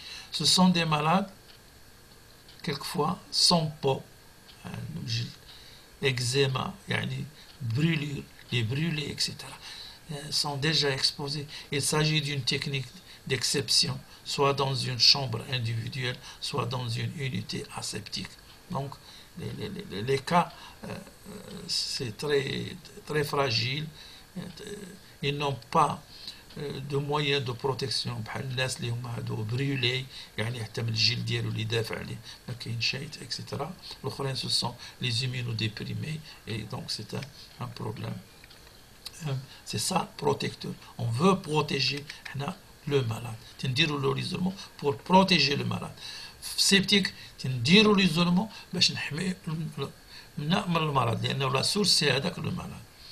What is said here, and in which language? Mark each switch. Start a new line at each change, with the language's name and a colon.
French: Ce sont des malades quelquefois sans peau, eczéma, brûlure, les brûlés, etc. sont déjà exposés. Il s'agit d'une technique d'exception, soit dans une chambre individuelle, soit dans une unité aseptique. Donc, les cas, c'est très, très fragile. Ils n'ont pas de moyens de protection
Arabic: بحال الناس اللي هما هادو بريولي، حتى من الجلد ديالو اللي دافع عليه ما كاين شيء اكسيتيرا.
French: الاخرين ce sont les immunodéprimés et donc c'est un problème C'est ça, protecteur. On veut protéger le malade.
Arabic: تنديروا
French: l'isolement pour protéger le malade. Sceptique, تنديروا l'isolement
Arabic: باش نحمي من المرض لأنه
French: la source c'est
Arabic: هذاك
French: le malade.